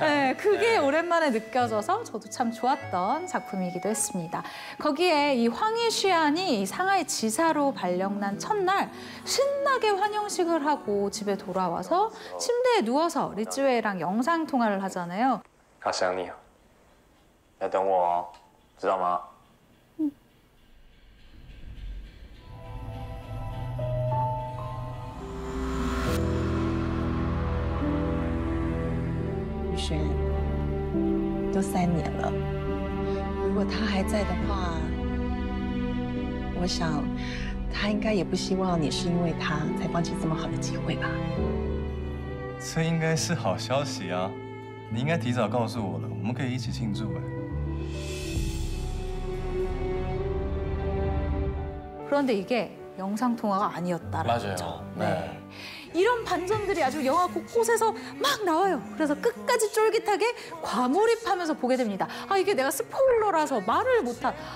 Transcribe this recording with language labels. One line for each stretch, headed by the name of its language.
Korean: 네, 그게 오랜만에 느껴져서 저도 참 좋았던 작품이기도 했습니다. 거기에 이 황희시안이 이 상하이 지사로 발령난 첫날 신나게 환영식을 하고 집에 돌아와서 침대에 누워서 리츠웨이랑 영상 통화를 하잖아요.
Chinese: 他想你，要等我哦，知道吗？宇轩，都3年了，如果他还在的话，我想他应该也不希望你是因为他才放弃这么好的机会吧。这应该是好消息啊！你应该提早告诉我了，我们可以一起庆祝哎。
Korean: 그런데 이게 영상 통화가 아니었다라는 맞아요. 거죠. 네. 이런 반전들이 아주 영화 곳곳에서 막 나와요. 그래서 끝까지 쫄깃하게 과몰입하면서 보게 됩니다. 이게 내가 스포일러라서 말을 못한.